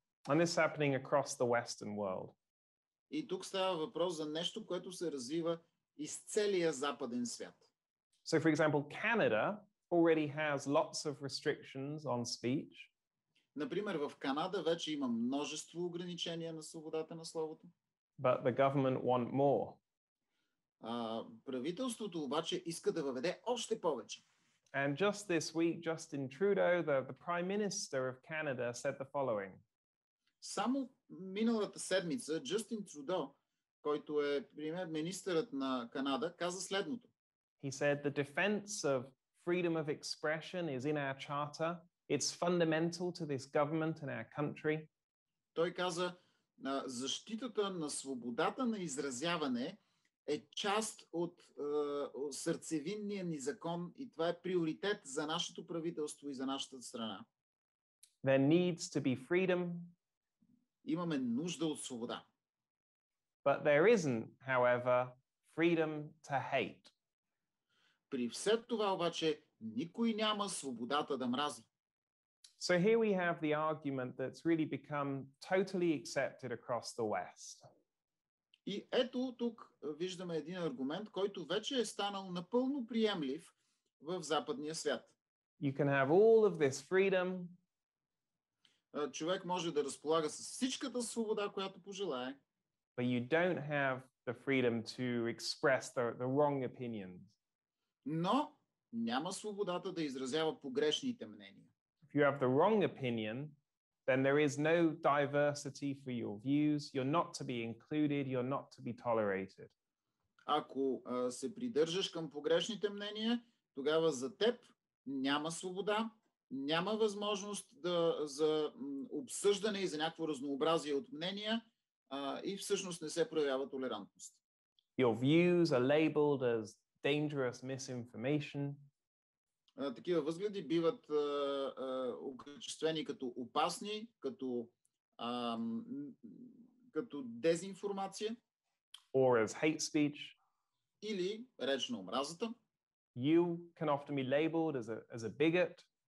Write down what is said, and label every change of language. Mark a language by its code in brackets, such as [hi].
[en] And this is happening across the Western world. [bg] И тук става въпрос за нещо, което се развива из целия западен свят. [en] So, for example, Canada already has lots of restrictions on speech. [bg] Например, в Канада вече има множество ограничения на свободата на словото. [en] But the government want more. [bg] Правителството обаче иска да въведе още повече. [en] And just this week, Justin Trudeau, the Prime Minister of Canada, said the following. [bg] Само миналата седмица Джастин Трудо, който е премиер-министърът на Канада, каза следното. [en] He said the defense of freedom of expression is in our charter. It's fundamental to this government and our country. [bg] Той каза, защитата на свободата на изразяване е част от сърцевинния ни закон и това е приоритет за нашето правителство и за нашата страна. [en] There needs to be freedom. [bg] Имаме нужда от свобода. [en] But there isn't, however, freedom to hate. [bg] При все това обаче никой няма свободата да мрази. [en] So here we have the argument that's really become totally accepted across the West. [bg] И ето тук виждаме един аргумент, който вече е станал напълно приемлив в западния свят. [en] You can have all of this freedom. [bg] Човек може да разполага с всичката свобода, която пожелае. [en] But you don't have the freedom to express the wrong opinions. [bg] Но няма свободата да изразява погрешните мнения. [en] If you have the wrong opinion, then there is no diversity for your views. You're not to be included. You're not to be tolerated. [bg] Ако се придържаш към погрешните мнения, тогава за теб няма свобода, няма възможност за обсъждане и за някакво разнообразие от мнения и всъщност не се проявява толерантност. [en] Your views are labeled as dangerous misinformation. [bg] Такива възгледи биват окачествени като опасни, като дезинформация. [en] Or as hate speech. [bg] Или реч на омразата. [en] You can often be labeled as a bigot.